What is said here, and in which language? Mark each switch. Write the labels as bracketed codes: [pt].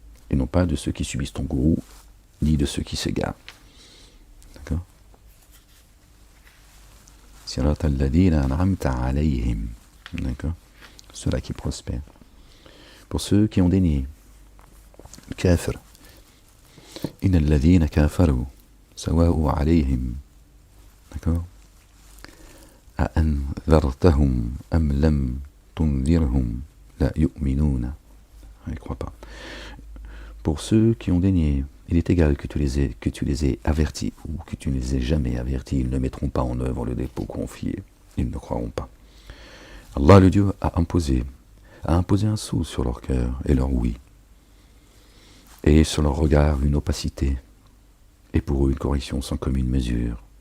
[fr] Et non pas de ceux qui subissent ton gourou, ni de ceux qui s'égarent. D'accord? [ar] Sirat alladhina an'amta alayhim. [fr] D'accord? Ceux-là qui prospèrent. Pour ceux qui ont dénié, kafir. [ar] Inna alladhina kafaru. سواء عليهم d'accord أأنذرتهم أم لم تنذرهم لا يؤمنون. [fr] Ils ne croient pas. Pour ceux qui ont dénié, il est égal que tu les aies avertis ou que tu ne les aies jamais avertis, ils ne mettront pas en œuvre le dépôt confié, ils ne croiront pas. Allah le Dieu a imposé un sceau sur leur cœur et leur oui, et sur leur regard une opacité, et pour eux une correction sans commune mesure.